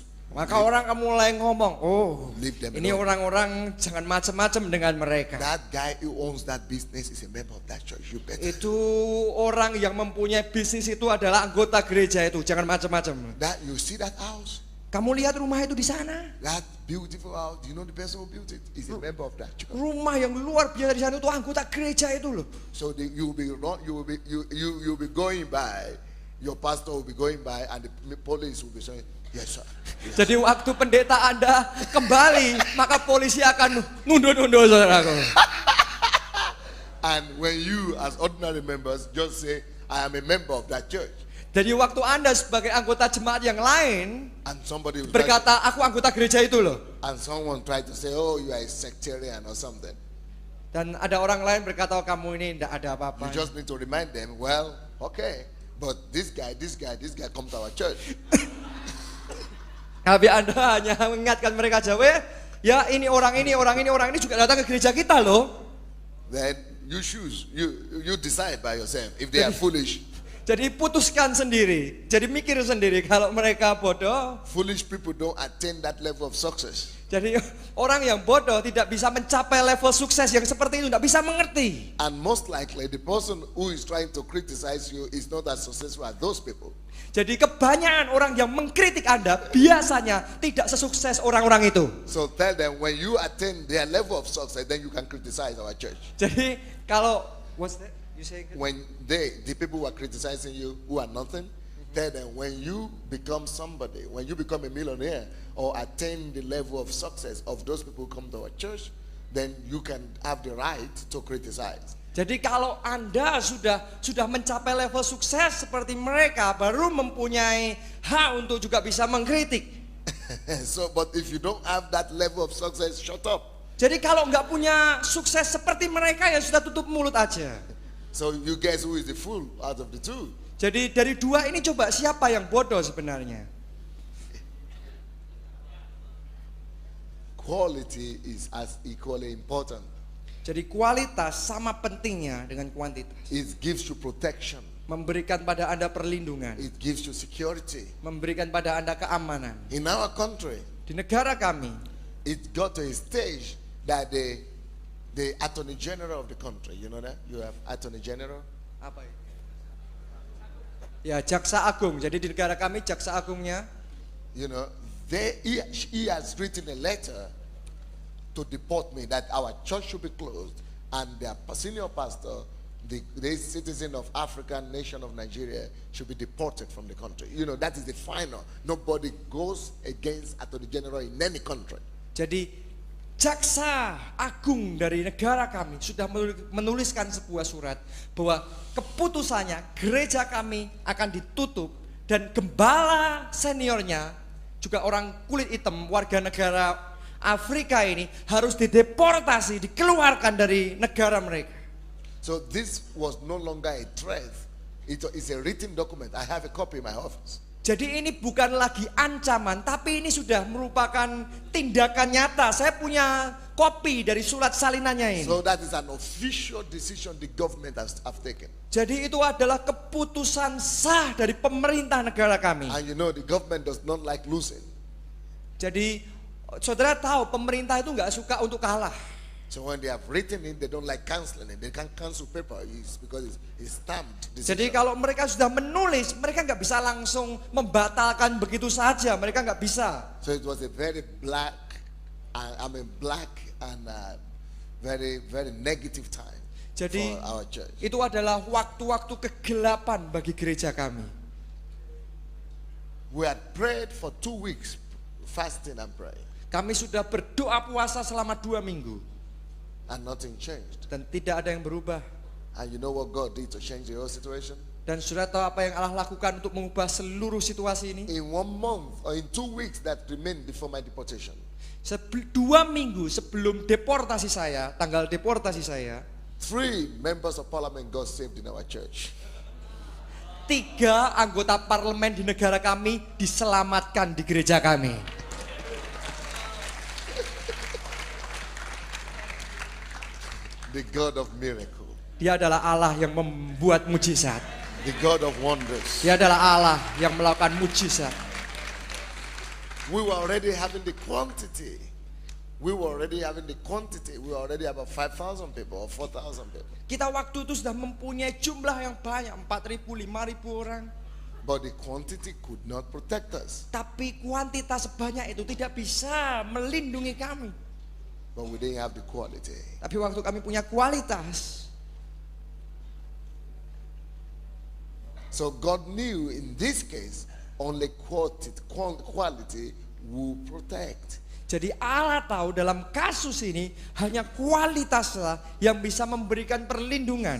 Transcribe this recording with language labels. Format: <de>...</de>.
<id>Maka orang akan mulai ngomong, oh, ini</id> <en>alone.</en> <id>orang-orang jangan macam-macam dengan mereka.</id> <en>That guy who owns that business is a member of that church. You better."</en> <id>Itu orang yang mempunyai bisnis itu adalah anggota gereja itu, jangan macam-macam.</id> <en>That you see that house,</en> <id>Kamu lihat rumah itu di sana?</id> <en>that beautiful house. You know the person who built it is a member of that church.</en> <id>Rumah yang luar biasa di sana itu anggota gereja itu loh.</id> <en>So you will be going by. Your pastor will be going by, and the police will be saying, "Yes, sir." Yes.</en> <id>Jadi waktu pendeta Anda kembali, maka polisi akan nunduk-nunduk, saudaraku.</id> <en>And when you as ordinary members just say, "I am a member of that church,"</en> <id>Jadi waktu Anda sebagai anggota jemaat yang lain</id> <en>and somebody will</en> <id>berkata, aku anggota gereja itu loh.</id> <en>and someone try to say, "Oh, you are a sectarian or something,"</en> <id>Dan ada orang lain berkata, kamu ini tidak ada apa-apa.</id> <en>you just need to remind them, "Well, okay, but this guy come to our church."</en> <id>Tapi Anda hanya mengingatkan mereka aja, ya ini orang ini juga datang ke gereja kita loh.</id> <en>Then you choose, you decide by yourself if they are foolish.</en> <id>Jadi putuskan sendiri, jadi mikir sendiri kalau mereka bodoh.</id> <en>Foolish people don't attain that level of success.</en> <id>Jadi orang yang bodoh tidak bisa mencapai level sukses yang seperti itu, tidak bisa mengerti.</id> <en>And most likely the person who is trying to criticize you is not as successful as those people.</en> <id>Jadi kebanyakan orang yang mengkritik Anda biasanya tidak sesukses orang-orang itu.</id> <en>So tell them, when you attain their level of success, then you can criticize our church.</en> <id>Jadi kalau</id> <en>what's that? You say When the people who are criticizing you, who are nothing, tell them, when you become somebody, when you become a millionaire or attain the level of success of those people who come to our church, then you can have the right to criticize.</en> <id>Jadi kalau Anda sudah mencapai level sukses seperti mereka, baru mempunyai hak untuk juga bisa mengkritik.</id> <en>So, but if you don't have that level of success, shut up.</en> <id>Jadi kalau nggak punya sukses seperti mereka, ya sudah tutup mulut aja.</id> <en>So you guess who is the fool out of the two?</en> <id>Jadi dari dua ini coba siapa yang bodoh sebenarnya?</id> <en>Quality is as equally important.</en> <id>Jadi kualitas sama pentingnya dengan kuantitas.</id> <en>It gives you protection.</en> <id>Memberikan pada Anda perlindungan.</id> <en>It gives you security.</en> <id>Memberikan pada Anda keamanan.</id> <en>In our country,</en> <id>Di negara kami,</id> <en>it got to a stage that the Attorney General of the country, you know that? You have Attorney General.</en> <id>apa itu? Ya, Jaksa Agung. Jadi di negara kami Jaksa Agungnya,</id> <en>You know, he has written a letter to deport me, that our church should be closed, and their senior pastor, the citizen of African nation of Nigeria, should be deported from the country. You know, that is the final. Nobody goes against Attorney General in any country.</en> <id>jadi Jaksa Agung dari negara kami sudah menuliskan sebuah surat bahwa keputusannya gereja kami akan ditutup, dan gembala seniornya juga orang kulit hitam warga negara Afrika ini harus dideportasi, dikeluarkan dari negara mereka.</id> <en>So this was no longer a threat It's a written document. I have a copy in my office.</en> <id>Jadi ini bukan lagi ancaman, tapi ini sudah merupakan tindakan nyata. Saya punya kopi dari surat salinannya ini.</id> <en>So that is an official decision the government have taken.</en> <id>Jadi itu adalah keputusan sah dari pemerintah negara kami.</id> <en>And you know the government does not like losing.</en> <id>Jadi saudara tahu pemerintah itu nggak suka untuk kalah.</id> <en>So when they have written it, they don't like canceling it. They can't cancel paper because it's stamped decision.</en> <id>Jadi kalau mereka sudah menulis, mereka nggak bisa langsung membatalkan begitu saja. Mereka nggak bisa.</id> <en>So it was a very black and very negative time</en> <id>Jadi</id> <en>for our church.</en> <id>itu adalah waktu-waktu kegelapan bagi gereja kami.</id> <en>We had prayed for 2 weeks, fasting and praying,</en> <id>Kami sudah berdoa puasa selama 2 minggu</id> <en>and nothing changed.</en> <id>dan tidak ada yang berubah.</id> <en>And you know what God did to change the whole situation?</en> <id>Dan sudah tahu apa yang Allah lakukan untuk mengubah seluruh situasi ini?</id> <en>In 1 month or in 2 weeks that remained before my deportation,</en> <id>2 minggu sebelum deportasi saya, tanggal deportasi saya,</id> <en>3 members of parliament got saved in our church.</en> <id>3 anggota parlemen di negara kami diselamatkan di gereja kami.</id> <en>The God of miracle,</en> <id>Dia adalah Allah yang membuat mujizat.</id> <en>the God of wonders.</en> <id>Dia adalah Allah yang melakukan mujizat.</id> <en>We were already having the quantity. We were already about 5,000 people or 4,000 people.</en> <id>Kita waktu itu sudah mempunyai jumlah yang banyak, 4.000, 5.000 orang.</id> <en>But the quantity could not protect us.</en> <id>Tapi kuantitas sebanyak itu tidak bisa melindungi kami.</id> <en>But we didn't have the quality.</en> <id>Tapi waktu kami punya kualitas,</id> <en>So God knew in this case only quality will protect.</en> <id>jadi Allah tahu dalam kasus ini hanya kualitaslah yang bisa memberikan perlindungan.</id>